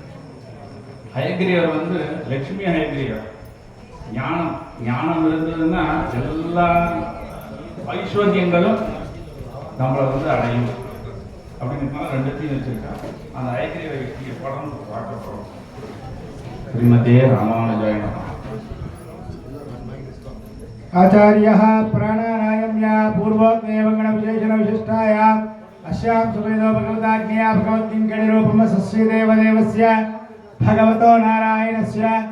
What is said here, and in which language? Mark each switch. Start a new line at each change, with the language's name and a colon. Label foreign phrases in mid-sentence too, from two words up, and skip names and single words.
Tamil: ஹயக்ரீவர் லட்சுமி ஹயக்ரீவர். ஞானம் இருந்ததுன்னா எல்லா ஐஸ்வர்யங்களும் நம்மளை அடையும் அப்படிங்கிறதுனால 2த்தையும் வச்சிருக்கா. அந்த ஹயக்ரீவ யுக்தியை படம் பார்க்க போறோம்.
Sanskrit: श्रीमते रामानुजाय नमः। आचार्यः प्राणानायम्या पूर्वोक्तेव गणविशेषण विशिष्टाया अस्यां सुवेदो भगवताज्ञया भगवद्किङ्कणिरूपमस्य देवदेवस्य भगवतो नारायणस्य